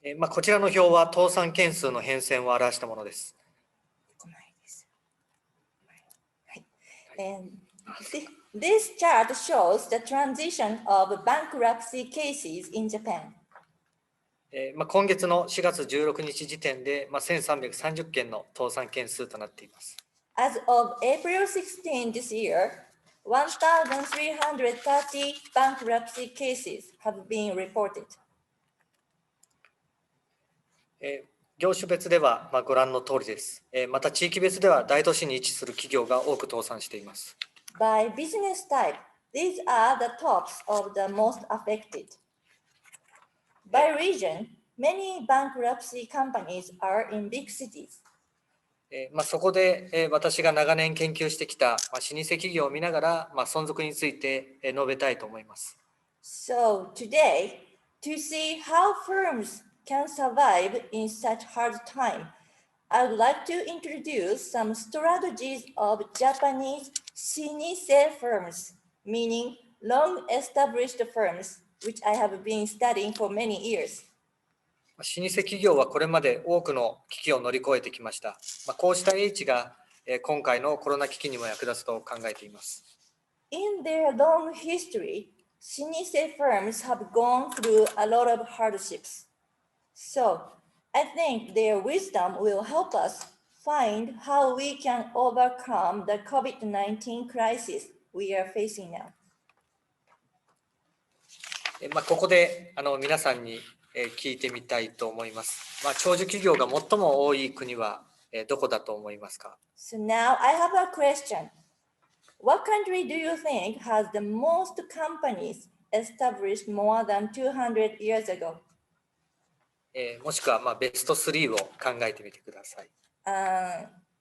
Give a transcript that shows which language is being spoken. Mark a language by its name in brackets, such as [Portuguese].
[Japanese] こちらの表は倒産件数の変遷を表したものです。 [English] And this chart shows the transition of bankruptcy cases in Japan. [Japanese] 今月の4月16日時点で1330件の倒産件数となっています。 [English] As of April 16 this year, 1,330 bankruptcy cases have been reported. [Japanese] 業種別ではご覧の通りです。また地域別では大都市に位置する企業が多く倒産しています。 [English] By business type, these are the tops of the most affected. By region, many bankruptcy companies are in big cities. [Japanese] そこで私が長年研究してきた老舗企業を見ながら存続について述べたいと思います。 [English] So today, to see how firms can survive in such hard time, I would like to introduce some strategies of Japanese 老舗 firms, meaning long-established firms, which I have been studying for many years. [Japanese] 老舗企業はこれまで多くの危機を乗り越えてきました。こうした英知が今回のコロナ危機にも役立つと考えています。 [English] In their long history, 老舗 firms have gone through a lot of hardships. So, I think their wisdom will help us find how we can overcome the COVID-19 crisis we are facing now. [Japanese] ここで皆さんに聞いてみたいと思います。長寿企業が最も多い国はどこだと思いますか？ [English] So now I have a question. What country do you think has the most companies established more than 200 years ago? [Japanese] もしくはベスト3を考えてみてください。